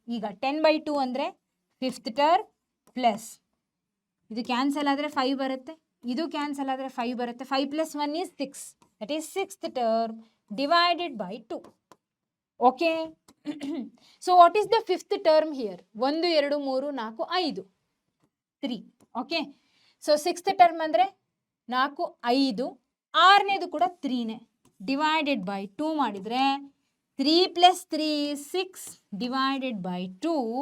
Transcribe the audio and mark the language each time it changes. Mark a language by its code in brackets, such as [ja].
[kn] ಈಗ 10/2 ಅಂದರೆ 5th term plus ಇದು ಕ್ಯಾನ್ಸಲ್ ಆದರೆ 5 ಬರುತ್ತೆ, ಇದು ಕ್ಯಾನ್ಸಲ್ ಆದರೆ 5 ಬರುತ್ತೆ. [en] 5 + 1 is 6. That is 6th term divided by 2. Okay so what is the 5th term here? [kn] 1 2 3 4 5 3. Okay so 6th term ಅಂದರೆ 4 5, 6ನೇದು ಕೂಡ 3ನೇ. [en] divided by 2 [kn] ಮಾಡಿದರೆ [en] 3 + 3 is 6 divided by 2.